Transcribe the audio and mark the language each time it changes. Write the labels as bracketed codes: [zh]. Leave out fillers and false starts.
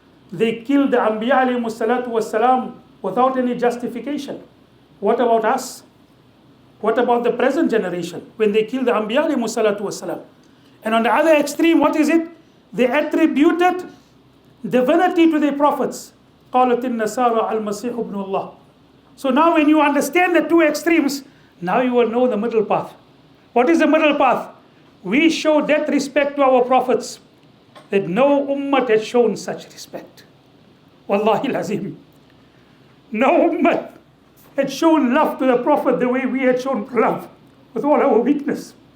[en] They killed the Anbiya alayhi salatu wasalam without any justification. What about us? What about the present generation when they kill the Anbiya alayhi salatu wasalam? And on the other extreme, what is it? They attributed divinity to their prophets. [ar] قالت النصارى المسيح ابن الله. [en] So now when you understand the two extremes, now you will know the middle path. What is the middle path? We show that respect to our prophets that no ummah has shown such respect. Wallahi lazim. No ummah had shown love to the Prophet the way we had shown love, with all our weakness.